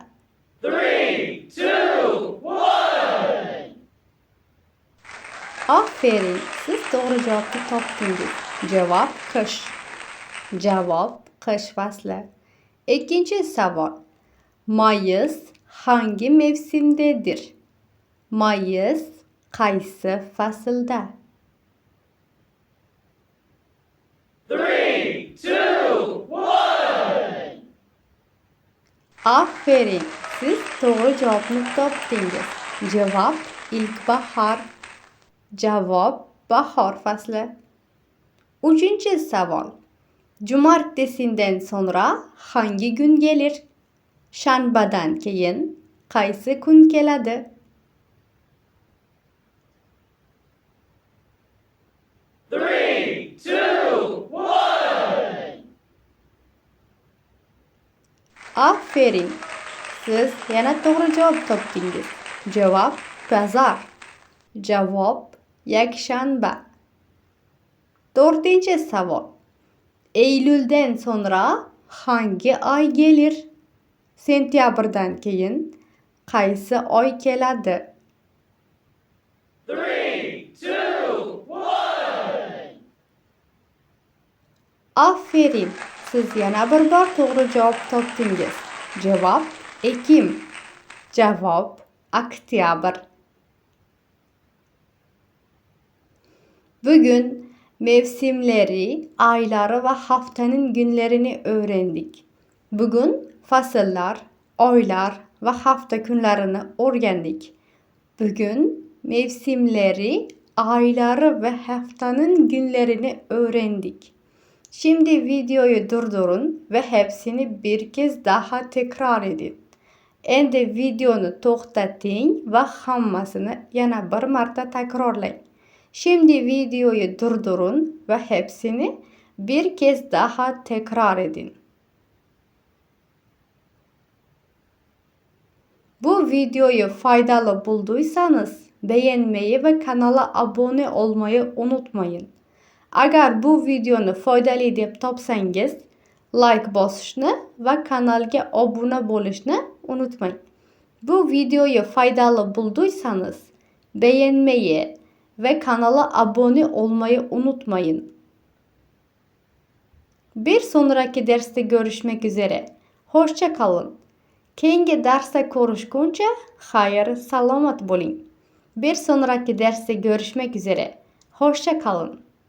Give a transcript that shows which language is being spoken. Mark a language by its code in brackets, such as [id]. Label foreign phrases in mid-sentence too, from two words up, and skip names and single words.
[tr] 3, 2, 1. Aferin, siz doğru cevabı topdingiz. Cevap kış. Cevap kış faslı. İkinci savol. Mayıs hangi mevsimdedir? [uz] Mayıs qaysi faslda? 3, 2, 1. Aferin, siz to'g'ri javobni topdingiz. Javob ilkbahor. Javob bahor fasli. 3-savol. [tr] Jumartesidan sonra hangi kun gelir? [uz] Shanbadan keyin qaysi kun keladi? Three, two, one. Aferin, siz yana to'g'ri javob topdingiz. Javob pazar. Javob yakshanba. 4-savol. [tr] Eyluldan sonra hangi oy gelir? [uz] Sentyabrdan keyin qaysi oy keladi? Three, two, one. Aferin, siz yana bir bor to'g'ri javob topdingiz. Javob ekim. Javob oktyabr. [tr] Bugün mevsimleri, ayları ve haftanın günlerini öğrendik. Bugün fasıllar, oylar ve hafta günlerini öğrendik. Bugün mevsimleri, ayları ve haftanın günlerini öğrendik. Şimdi videoyu durdurun ve hepsini bir kez daha tekrar edin. [uz] Endi videoni to'xtating ve hammasini yana bir marta takrorlang. [tr] Şimdi videoyu durdurun ve hepsini bir kez daha tekrar edin. Bu videoyu faydalı bulduysanız beğenmeyi ve kanala abone olmayı unutmayın. [uz] Agar bu videoni foydali deb topsangiz, like bosishni ve kanalga obuna bo'lishni unutmang. [tr] Bu videoyu faydalı bulduysanız beğenmeyi ve kanala abone olmayı unutmayın. Bir sonraki derste görüşmek üzere. Hoşça kalın. [uz] Keyingi darsda ko'rishguncha xayr, salomat bo'ling. [tr] Bir sonraki derste görüşmek üzere. Hoşça kalın.